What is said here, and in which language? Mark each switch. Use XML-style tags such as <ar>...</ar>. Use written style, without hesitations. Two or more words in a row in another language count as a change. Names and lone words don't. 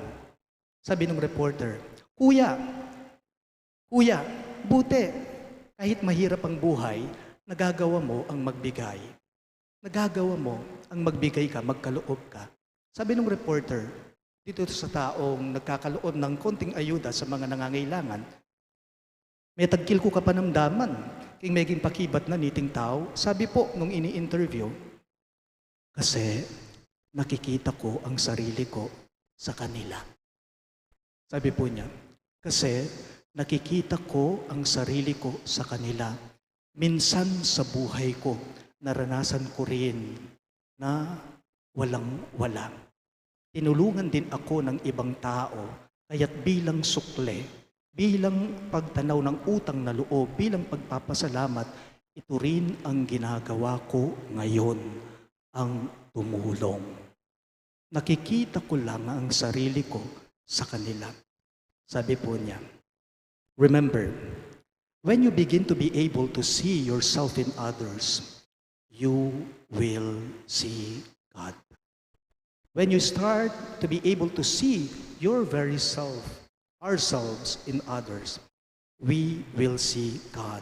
<tl>Sabi ng reporter, Kuya, buti. Kahit mahirap ang buhay, nagagawa mo ang magbigay. Nagagawa mo ang magbigay ka, magkaloob ka. Sabi ng reporter, dito sa taong nagkakaloob ng konting ayuda sa mga nangangailangan,</tl> <pam>may tagkil ko kapanamdaman, king meging pakibat na niting tao.</pam> <tl>Sabi po nung ini-interview, kasi nakikita ko ang sarili ko sa kanila. Sabi po niya, kasi nakikita ko ang sarili ko sa kanila. Minsan sa buhay ko, naranasan ko rin na walang-wala. Tinulungan din ako ng ibang tao, kaya't bilang sukle, bilang pagtanaw ng utang na loob, bilang pagpapasalamat, ito rin ang ginagawa ko ngayon, ang tumulong. nakikita ko lang ang sarili ko sa kanila. Sabi po niya,</tl> <en>remember, when you begin to be able to see yourself in others, you will see God. When you start to be able to see your very self, ourselves in others, we will see God.</en>